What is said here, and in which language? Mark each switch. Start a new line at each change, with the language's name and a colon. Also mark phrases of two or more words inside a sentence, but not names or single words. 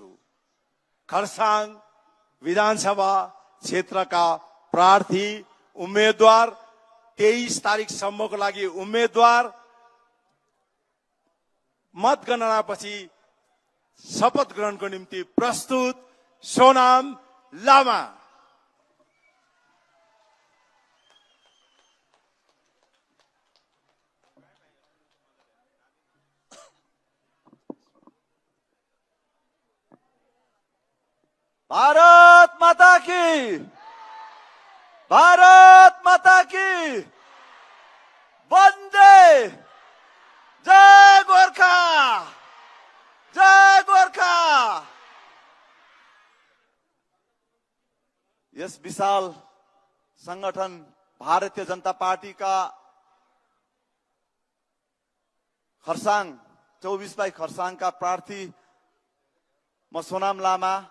Nepali: खरसाङ विधानसभा क्षेत्रका प्रार्थी उम्मेदवार 23 तारिखसम्मको लागि उम्मेदवार मतगणनापछि शपथ ग्रहणको निम्ति प्रस्तुत सोनाम लामा।
Hindi: भारत माता की, भारत माता की वन्दे, जय गोर्खा, जय गोर्खा।
Nepali: यस विशाल संगठन भारतीय जनता पार्टी का खरसाङ 24 खरसाङ का प्रार्थी म सोनाम लामा